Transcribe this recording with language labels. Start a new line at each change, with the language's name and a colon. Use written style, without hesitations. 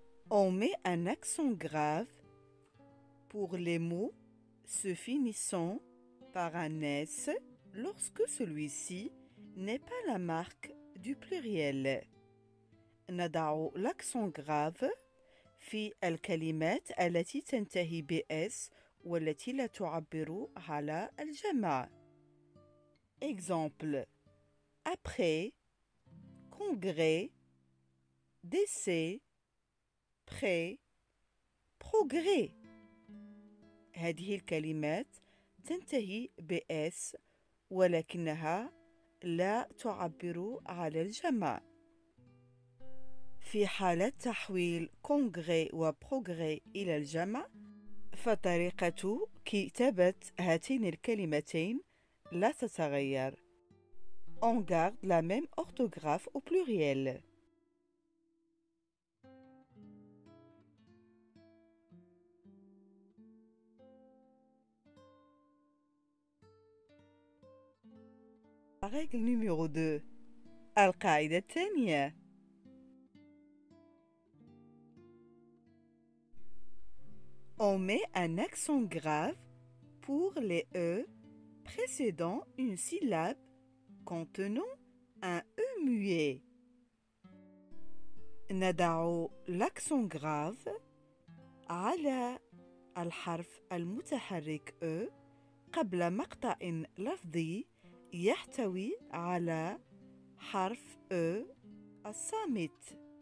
French: On met un accent grave pour les mots se finissant par un S lorsque celui-ci n'est pas la marque du pluriel.
Arabic: نضع
French: l'accent grave
Arabic: في الكلمات التي تنتهي بS والتي لا تعبر على الجمع.
French: Exemple: après, congrès, décès, prêt, progrès.
Arabic: هذه الكلمات تنتهي بS ولكنها لا تعبر على الجمع. في حالة تحويل congrès وprogrès إلى الجمع فطريقة كتابة هاتين الكلمتين لا تتغير.
French: On garde la même orthographe au pluriel. La règle numéro 2.
Arabic: القاعدة الثانية.
French: On met un accent grave pour les E précédant une syllabe contenant un E muet.
Arabic: نضع
French: l'accent grave
Arabic: على الحرف المتحرك E قبل مقطع لفظي يحتوي على حرف E الصامت.